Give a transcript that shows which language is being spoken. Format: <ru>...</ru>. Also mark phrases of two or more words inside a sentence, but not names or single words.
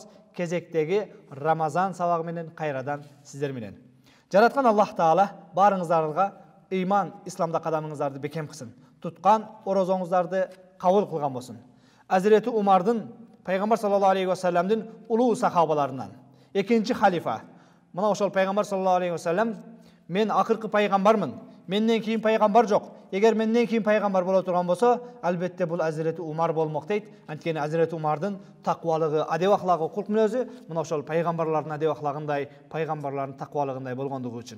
<ky>Кезектеги Рамазан сабагы менен кайрадан сиздер менен. Жараткан Аллах Таала барыңыздарга ыйман, исламда кадамыңыздарды бекем кылсын. Туткан орозоңуздарды кабыл кылган болсун. Азирети Умардын, Пайгамбар</ky> <ar>صلى الله عليه وسلم</ar> <ky>улуу сахабаларынан, экинчи халифа. Мына ошол Пайгамбар</ky> <ar>صلى الله عليه وسلم</ar> <ky>мен акыркы пайгамбармын. Менден кийин пайгамбар жок. Эгер менден кийин пайгамбар боло турган болсо, албетте бул Азирети Умар болмок дейт. Анткени Азирети Умардын таквалыгы, адеп ахлагы, кулк мүнөзү мына ошол пайгамбарлардын адеп ахлагындай, пайгамбарлардын таквалыгындай болгондугу үчүн.</ky>